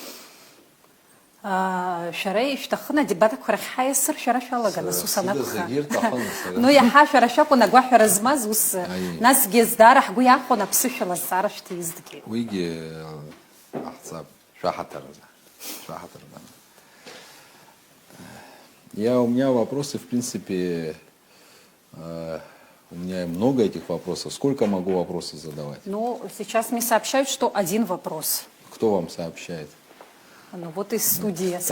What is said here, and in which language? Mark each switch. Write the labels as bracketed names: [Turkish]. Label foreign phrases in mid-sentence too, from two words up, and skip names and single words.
[Abkhazian] Шәара ишәҭахын адебатқәа рахь ҳаиасыр, шәара шәалаган, ус Сыда анакәха. зегьы ирҭахын, сара. Ну, иаҳа шәара шәакәын агәаҳәара змаз, ус насгьы здаара ҳгәы иахәон аԥсышәала азҵаара шәҭиизҭгьы. Уигьы ҟаҳҵап, шәаҳаҭыразы. Шәаҳаҭыразы. [Russian] У меня вопросы, в принципе, у меня много этих вопросов. Сколько могу вопросов задавать? Ну, сейчас мне сообщают, что один вопрос. Кто вам сообщает? Ну, вот из студии сообщают.